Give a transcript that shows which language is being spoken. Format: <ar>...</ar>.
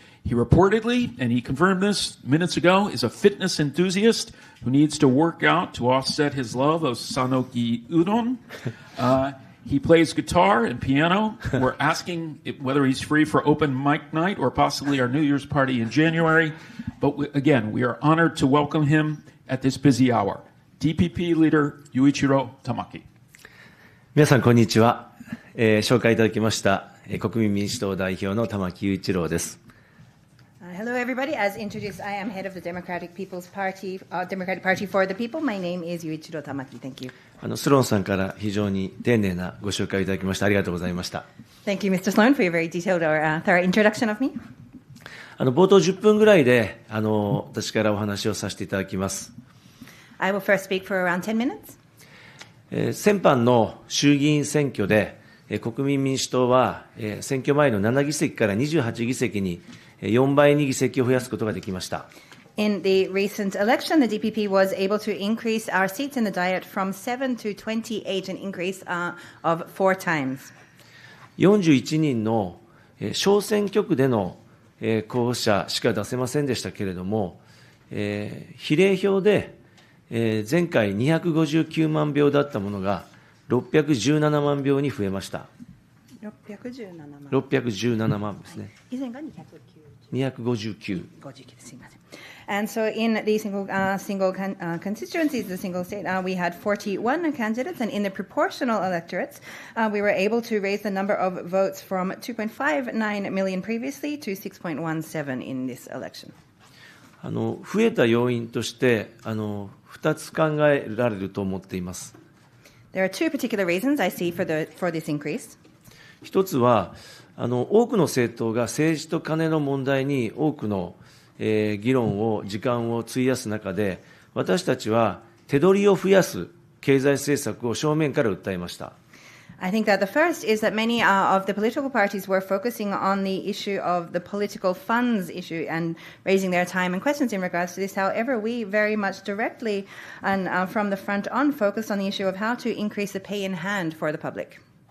<en>He reportedly, and he confirmed this minutes ago, is a fitness enthusiast who needs to work out to offset his love of Sanoki udon. He plays guitar and piano. We're asking whether he's free for open mic night or possibly our New Year's party in January. But again, we are honored to welcome him at this busy hour. DPP leader Yuichiro Tamaki.</en> <ja>皆さんこんにちは。紹介いただきました、国民民主党代表の玉木雄一郎です。</ja> <en>Hello, everybody. As introduced, I am head of the Democratic People's Party, Democratic Party for the People. My name is Yuichiro Tamaki. Thank you.</en> <ja>スローンさんから非常に丁寧なご紹介いただきましてありがとうございました。</ja> <en>Thank you, Mr. Sloan, for your very detailed or thorough introduction of me.</en> <ja>冒頭10分ぐらいで私からお話をさせていただきます。</ja> <en>I will first speak for around 10 minutes.</en> <ja>先般の衆議院選挙で、国民民主党は、選挙前の7議席から28議席に4倍に議席を増やすことができました。</ja> <en>In the recent election, the DPP was able to increase our seats in the Diet from 7 to 28, an increase of 4 times.</en> <ja>41人の小選挙区での候補者しか出せませんでしたけれども、比例票で前回259万票だったものが617万票に増えました。 617万ですね。以前が 259。</ja> <en>And so in the single constituencies, the single state, we had 41 candidates, and in the proportional electorates, we were able to raise the number of votes from 2.59 million previously to 6.17 in this election.</en> <ja>増えた要因として2つ考えられると思っています。</ja> <en>There are two particular reasons I see for this increase.</en> <ja>一つは多くの政党が政治とカネの問題に多くの議論を時間を費やす中で、私たちは手取りを増やす経済政策を正面から訴えました。</ja> <en>I think that the first is that many of the political parties were focusing on the issue of the political funds issue and raising their time and questions in regards to this. However, we very much directly and from the front on focused on the issue of how to increase the pay in hand for the public.</en>